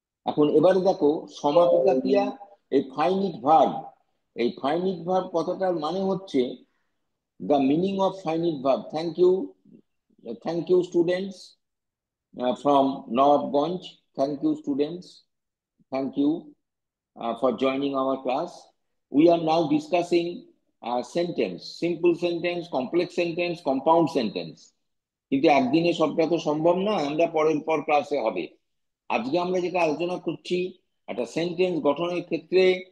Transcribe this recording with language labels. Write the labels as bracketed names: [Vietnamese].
[Bangla] এখন এবারে দেখো সমাপিকা ক্রিয়া, এই ফাইনিট ভার্ব। এই ফাইনিট ভার্ব কথাটার মানে হচ্ছে, [English] The meaning of finite verb. Thank you students from Nawabganj. Thank you students, thank you for joining our class. We are now discussing sentence, simple sentence, complex sentence, compound sentence. [Bangla] কিন্তু একদিনে সবটা তো সম্ভব না, আমরা পরের পর ক্লাসে হবে। আজকে আমরা যেটা আলোচনা করছি, একটা সেন্টেন্স গঠনের ক্ষেত্রে